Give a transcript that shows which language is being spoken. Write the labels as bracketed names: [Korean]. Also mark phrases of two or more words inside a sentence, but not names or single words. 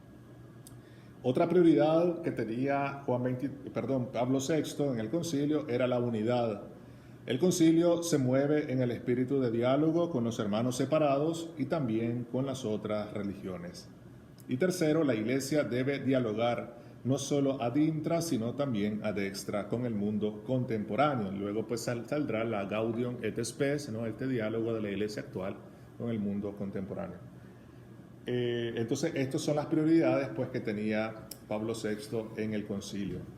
[Spanish] Otra prioridad que tenía Pablo VI en el concilio era la unidad. El concilio se mueve en el espíritu de diálogo con los hermanos separados y también con las otras religiones. Y tercero, la iglesia debe dialogar no solo [Latin] ad intra, [Spanish] sino también [Latin] ad extra [Spanish] con el mundo contemporáneo. Luego pues saldrá la Gaudium et Spes, ¿no?, este diálogo de la iglesia actual con el mundo contemporáneo. Entonces, estas son las prioridades pues, que tenía Pablo VI en el concilio.